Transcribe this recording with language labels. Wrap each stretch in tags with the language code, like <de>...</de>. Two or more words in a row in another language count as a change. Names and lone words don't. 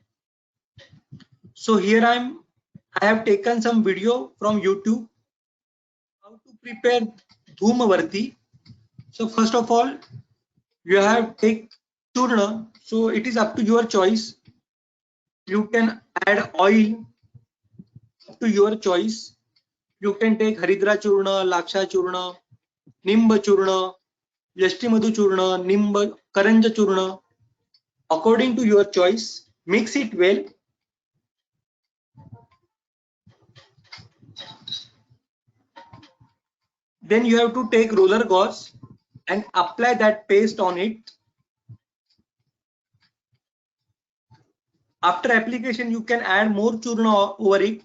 <en>So here I have taken some video from YouTube how to prepare Dhumavarti. So first of all, you have to take churna. So it is up to your choice. You can add oil up to your choice. You can take Haridra churna, Laksha churna, Nimba churna, Yashtimadu churna, Nimba Karanja churna. According to your choice, mix it well. Then you have to take roller gauze and apply that paste on it. After application, you can add more churna over it.</en>